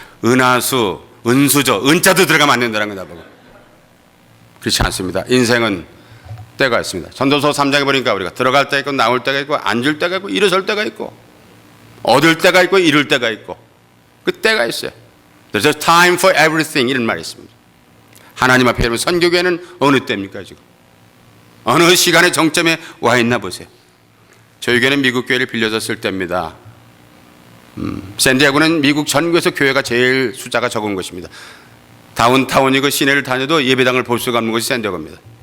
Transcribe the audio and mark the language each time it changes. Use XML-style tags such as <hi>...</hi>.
<ko>은하수, 은수저, 은자도 들어가면 안 된다는 거 나보고. 그렇지 않습니다. 인생은 때가 있습니다. 전도서 3장에 보니까 우리가 들어갈 때가 있고 나올 때가 있고 앉을 때가 있고 일어설 때가 있고 얻을 때가 있고 잃을 때가 있고 그 때가 있어요.</ko> <en>There's a time for everything</en> <ko>이런 말이 있습니다. 하나님 앞에 여러분 선교교회는 어느 때입니까 지금? 어느 시간의 정점에 와 있나 보세요. 저희 교회는 미국 교회를 빌려서 쓸 때입니다. 샌디에고는 미국 전국에서 교회가 제일 숫자가 적은 것입니다. 다운타운이고 시내를 다녀도 예배당을 볼 수가 없는 것이 샌디에고입니다.</ko>